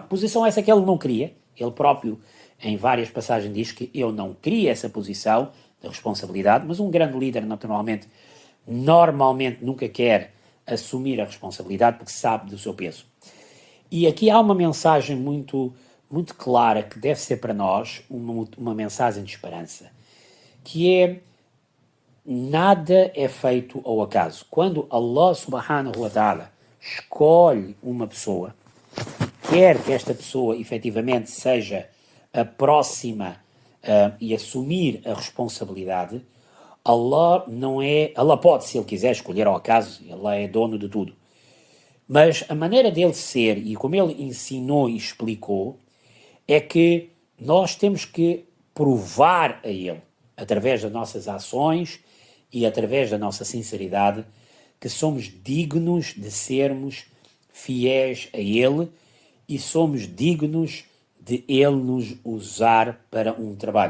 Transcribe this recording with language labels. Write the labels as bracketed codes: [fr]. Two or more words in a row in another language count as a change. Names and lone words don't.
[pt] Posição essa que ele não queria. Ele próprio, em várias passagens, diz que eu não queria essa posição de responsabilidade, mas um grande líder, normalmente nunca quer assumir a responsabilidade porque sabe do seu peso. E aqui há uma mensagem muito, muito clara que deve ser para nós uma mensagem de esperança, que é: nada é feito ao acaso. Quando Allah [ar] سبحانه وتعالى [pt] escolhe uma pessoa, quer que esta pessoa efetivamente seja a próxima e assumir a responsabilidade, Allah pode, se ele quiser, escolher ao acaso, Allah é dono de tudo. Mas a maneira dele ser, e como ele ensinou e explicou, é que nós temos que provar a ele, através das nossas ações e através da nossa sinceridade, que somos dignos de sermos fiéis a ele e somos dignos de ele nos usar para um trabalho.